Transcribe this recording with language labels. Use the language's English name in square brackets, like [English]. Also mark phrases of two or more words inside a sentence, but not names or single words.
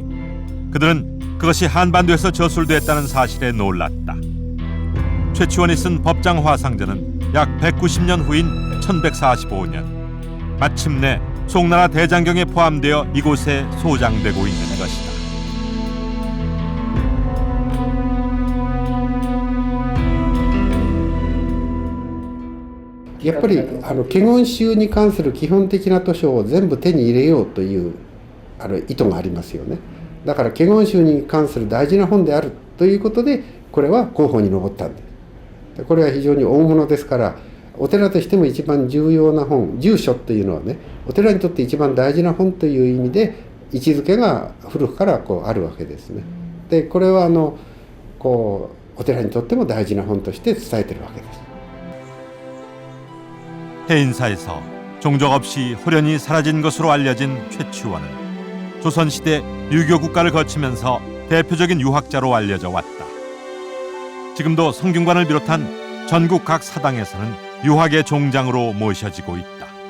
[Korean] 그들은 그것이 한반도에서 저술됐다는 사실에 놀랐다. 최치원이 쓴 법장 화상전은 약 190년 후인 1145년 마침내 송나라 대장경에 포함되어 이곳에 소장되고 있는 것이다. [Japanese] やっぱり華厳宗に関する基本的な図書を全部手に入れようという意図がありますよね。だから華厳宗に関する大事な本であるということで、これは候補に上ったんです。これは非常に大物ですから、お寺としても一番重要な本、住所というのはね、お寺にとって一番大事な本という意味で位置づけが古くからあるわけですね。で、これはお寺にとっても大事な本として伝えてるわけです。 [Korean] 해인사에서 종족 없이 호련히 사라진 것으로 알려진 최치원은 조선시대 유교 국가를 거치면서 대표적인 유학자로 알려져 왔다. 지금도 성균관을 비롯한 전국 각 사당에서는 유학의 종장으로 모셔지고 있다.